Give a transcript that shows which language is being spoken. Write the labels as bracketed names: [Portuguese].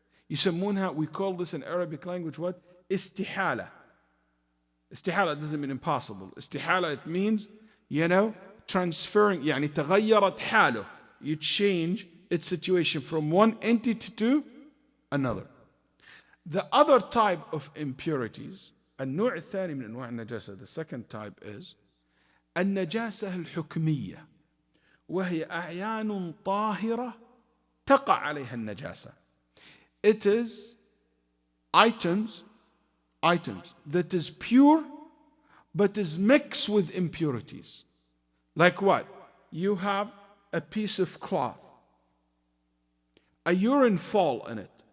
[Arabic] يسمونها, [English] we call this in Arabic language what? Istihala. Istihala doesn't mean impossible. Istihala, it means, transferring, [Arabic] يعني تغيرت حاله. [English] You change its situation from one entity to another. The other type of impurities, [Arabic] النوع الثاني من أنواع النجاسة, [English] the second type is [Arabic] النجاسة الحكمية, وهي أعيان طاهرة تقع عليها النجاسة. [English] It is items that is pure but is mixed with impurities. Like what? You have a piece of cloth, a urine fall in it.